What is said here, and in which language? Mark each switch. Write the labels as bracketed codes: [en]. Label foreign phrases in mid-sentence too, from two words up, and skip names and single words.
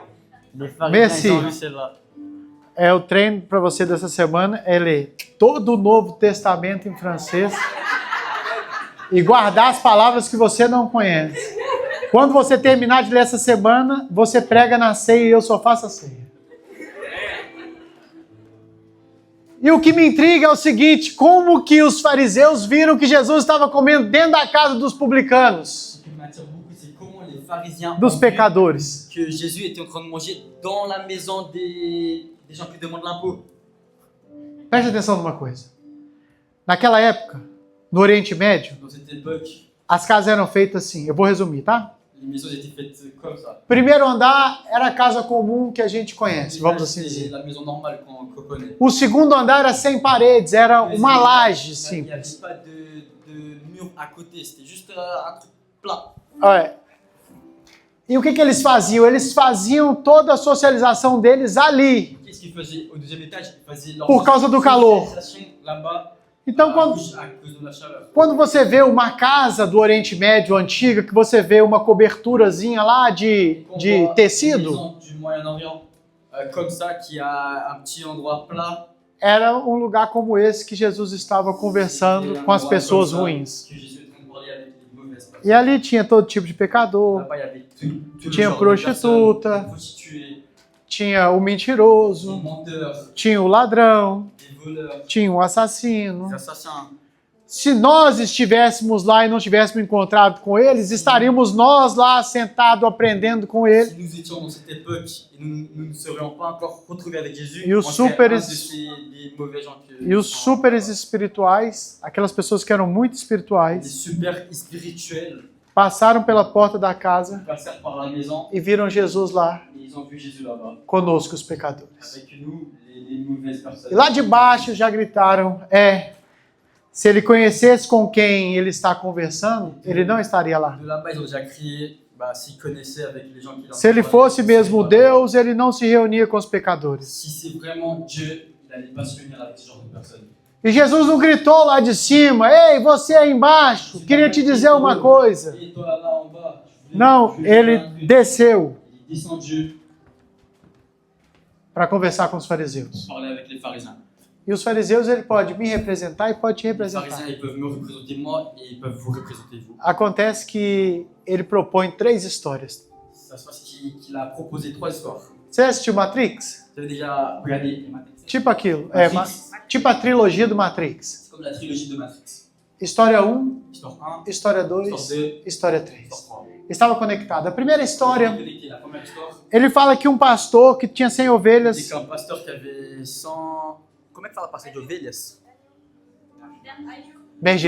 [fr] Les Merci. pharisiens, ils ont vu celle-là. [pt] É o treino para você dessa semana, é ler todo o Novo Testamento em francês e guardar as palavras que você não conhece. Quando você terminar de ler essa semana, você prega na ceia e eu só faço a ceia. E o que me intriga é o seguinte, como que os fariseus viram que Jesus estava comendo dentro da casa dos publicanos, [fr] Ce qui m'attire beaucoup, c'est comment les pharisiens [pt] dos [fr] ont vu [pt] pecadores? [fr] que Jésus était en train de manger dans la maison des gens qui demandent l'impôt. [pt] Preste atenção numa coisa. Naquela época, no Oriente Médio, [fr] Dans cette époque, [pt] as casas eram feitas assim, eu vou resumir, tá? [fr] les maisons étaient faites comme ça. [pt] Primeiro andar era a casa comum que a gente conhece, vamos assim [fr] C'est [pt] dizer. [fr] la maison normale qu'on connaît. [pt] O segundo andar era sem paredes, era uma laje [fr] Il n'y avait [pt] simples. [fr] pas de mur à côté, c'était juste un truc plat. [pt] É. E o que eles faziam? Eles faziam toda a socialização deles ali. [fr] Qu'est-ce qu'ils faisaient au deuxième étage? Ils faisaient leur [pt] Por causa do calor. [fr] socialisation là-bas [pt] Então, [fr] à [pt] quando, [fr] cause de la chaleur. [pt] quando você vê uma casa do Oriente Médio antiga, que você vê uma coberturazinha lá de [fr] On voit une [pt] tecido, [fr] maison du Moyen-Orient comme ça, qui a un petit endroit plat. [pt] era um lugar como esse que Jesus estava conversando [fr] Et un [pt] com as [fr] endroit [pt] pessoas [fr] comme ça [pt] ruins. [fr] que Jésus est en train de parler avec les mauvaises personnes. [pt] E ali tinha todo tipo de pecador, [fr] Là-bas, il y avait tout le [pt] tinha [fr] genre de [pt] prostituta, [fr] personnes, des prostituées, [pt] tinha o [fr] des [pt] mentiroso, [fr] menteurs, [pt] tinha o ladrão, [fr] des voleurs, [pt] tinha o assassino. [fr] des assassins. [pt] Se nós estivéssemos lá e não tivéssemos encontrado com eles, estaríamos nós lá sentados aprendendo com ele. [fr] Si nous étions dans cette époque et nous ne serions pas encore retrouvés avec Jésus, [pt] E [fr] on [pt] os [fr] serait [pt] super- [fr] un de des mauvais gens que [pt] E os súperes espirituais, aquelas pessoas que eram muito [fr] des [pt] espirituais, [fr] super spirituels [pt] passaram pela porta da casa [fr] passèrent par la maison [pt] e viram Jesus lá [fr] et ils ont vu Jésus là-bas [pt] conosco, os pecadores. [fr] avec nous, les mauvaises personnes. [pt] E lá de baixo já gritaram, se ele conhecesse com quem ele está conversando, ele não estaria lá. [fr] De là-bas, ils ont déjà crié, s'ils connaissaient avec les gens qui [pt] Se ele fosse mesmo Deus, ele não se reunia com os pecadores. [fr] Si c'est vraiment Dieu, il n'allait pas se réunir avec ce genre de personnes. [pt] E Jesus não gritou lá de cima, ei, você aí embaixo, queria te dizer uma coisa. [fr] Et toi là en bas, [pt] Não, ele desceu [fr] Il est descendu [pt] para conversar com os fariseus. [fr] pour parler avec les pharisiens. [pt] E os fariseus, ele pode me representar e pode te [fr] Les [pt] representar. [fr] pharisiens, ils peuvent me représenter moi et ils peuvent vous représenter vous. [pt] Acontece que ele propõe 3 histórias. [fr] Ça se passe qu'il a proposé 3 histoires. [pt] Você assistiu Matrix? [fr] Vous avez déjà regardé les Matrix? [pt] Tipo aquilo. Matrix. Tipo a trilogia do Matrix. [fr] C'est comme la trilogie de Matrix. [pt] História 1, [fr] Histoire 1, [pt] História 2, História 2, História 3. [fr] Histoire 3. [pt] Estava conectado. A primeira história, [fr] Connecté. La première histoire, [pt] ele fala que um pastor que tinha 100 [fr] c'est [pt] ovelhas, [fr] qu'un pasteur qui avait 100... [pt] Como é que fala pastor de ovelhas? [fr] berger,